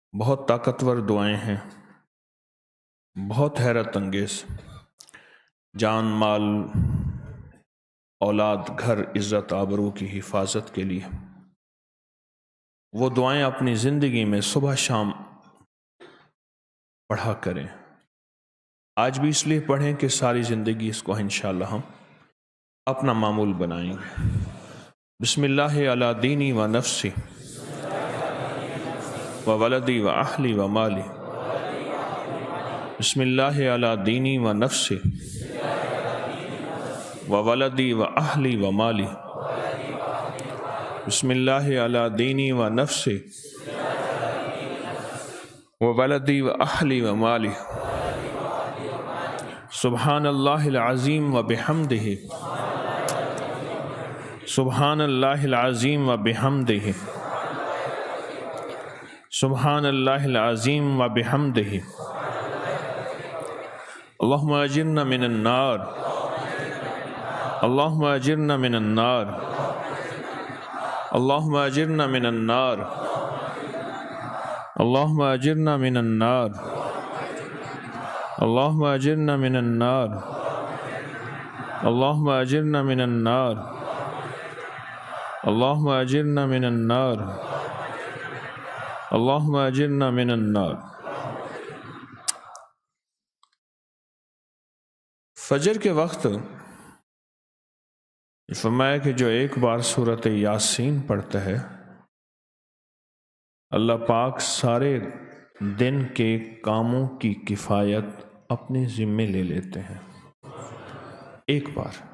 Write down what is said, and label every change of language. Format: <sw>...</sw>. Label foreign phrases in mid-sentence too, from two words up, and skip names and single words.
<ur>بہت طاقتور دعائیں ہیں، بہت حیرت انگیز، جان مال اولاد گھر عزت آبرو کی حفاظت کے لیے وہ دعائیں اپنی زندگی میں صبح شام پڑھا کریں۔ آج بھی اس لیے پڑھیں کہ ساری زندگی اس کو انشاءاللہ ہم اپنا معمول بنائیں گے۔</ur> <ar>بسم اللہ علی دینی و نفسی و ولدی و اہلی و مالی، بسم اللہ علی دینی و نفسی و ولدی و اہلی و مالی، بسم اللہ علی دینی و نفسی و ولدی و اہلی و مالی، سبحان اللہ العظیم و بحمدہ، سبحان اللہ العظیم و بحمدہ، سبحان اللہ العظیم و بحمدہ، اللہم اجرنا من النار، اللہم اجرنا من النار، اللہم اجرنا من النار، اللہم اجرنا من النار، اللہم اجرنا من النار، اللہم اجرنا من النار، اللہم اجرنا من النار، اللہم اجرنا من النار۔</ar> <ur>فجر کے وقت فرمایا کہ جو ایک بار سورۃ یاسین پڑھتا ہے اللہ پاک سارے دن کے کاموں کی کفایت اپنے ذمے لے لیتے ہیں، ایک بار۔</ur>